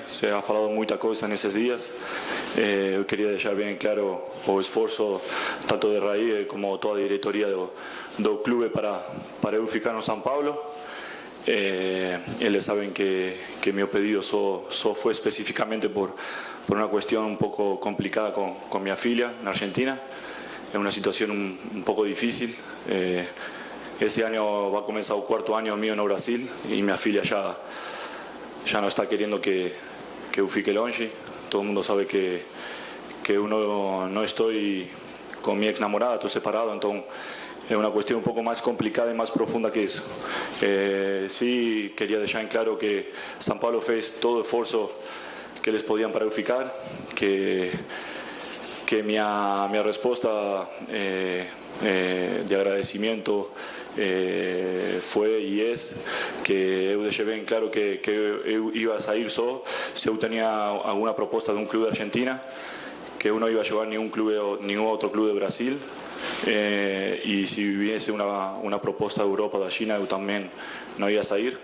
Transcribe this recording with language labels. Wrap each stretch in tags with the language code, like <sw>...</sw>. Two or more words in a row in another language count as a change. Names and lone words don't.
<pt>Se ha falado muita coisa nesses dias. Eu queria deixar bem claro o esforço tanto de Raí como toda a diretoria do clube para eu ficar no São Paulo. Eles sabem que meu pedido só foi especificamente por</pt> <es>una cuestión un poco complicada con mi filha en Argentina. Es una situación un poco difícil. Ese año va a comenzar el cuarto año mío en Brasil y mi filha ya no está queriendo que yo</es> <pt>fique longe.</pt> <es>Todo el mundo sabe que uno no estoy con mi ex namorada, estoy separado, entonces es una cuestión un poco más complicada y más profunda que eso. Sí quería dejar en claro que São Paulo fez todo el esfuerzo que les podían para</es> <pt>eu ficar,</pt> <es>que</es> <pt>minha resposta de agradecimiento foi e é que eu deixei bem claro que eu ia sair só se eu tinha alguma proposta de um clube de Argentina, que eu não ia jogar nenhum outro clube de Brasil, e se viesse uma proposta da Europa, da China, eu também não ia sair.</pt>